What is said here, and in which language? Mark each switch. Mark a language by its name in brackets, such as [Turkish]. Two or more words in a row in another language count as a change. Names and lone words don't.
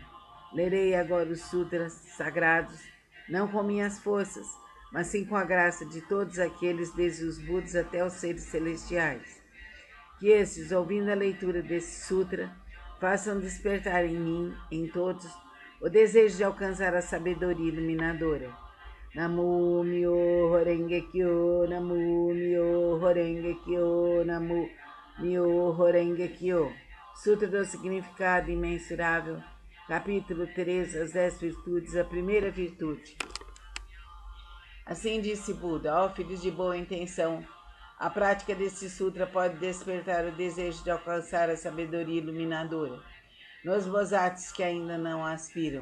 [Portuguese] Lerei agora os sutras sagrados, não com minhas forças, mas sim com a graça de todos aqueles, desde os Budas até os seres celestiais. Que esses, ouvindo a leitura desse sutra, façam despertar em mim, em todos, o desejo de alcançar a sabedoria iluminadora. [Japanese] 南無妙蓮華経、南無妙蓮華経、南無妙蓮華経. [Portuguese] Sutra do Significado Imensurável, capítulo 3, as 10 virtudes, a primeira virtude. Assim disse Buda: ó filhos de boa intenção, a prática deste sutra pode despertar o desejo de alcançar a sabedoria iluminadora nos bodhisattvas que ainda não aspiram.